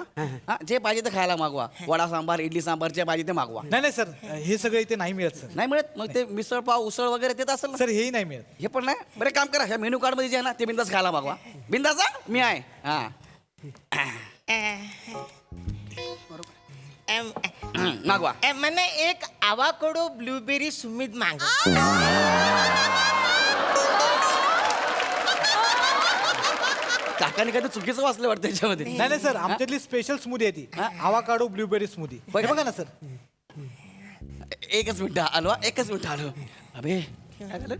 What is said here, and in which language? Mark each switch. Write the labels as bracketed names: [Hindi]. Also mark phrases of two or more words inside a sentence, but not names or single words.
[Marathi] हा, जे पाहिजे ते खायला मागवा. वडा सांबार इडली सांबार जे पाहिजे ते मागवा. नाही सर, हे सगळं इथे नाही मिळत सर. नाही मिळत मग ते मिसळ पाव उसळ वगैरे देत असेल ना? सर हेही नाही मिळत. हे पण नाही. बरं काम करा, ह्या [English] menu card [Marathi] मध्ये जे आहे ना ते बिंदास खायला मागवा. बिंदास मी आहे. हा मागवा. [Gujarati] મને એક [English] avocado blueberry smoothie [Gujarati] માંગો. [Marathi] काकाने काही चुकीचं वाचलं वाटतं त्याच्यामध्ये. नाही सर, आमच्यातली [English] special smoothie [Marathi] आहे ती. [English] avocado blueberry smoothie. [Marathi] हे बघा ना सर. एकच मिनिट आलो. एकच मिनिट आलो. अबे काय झालं?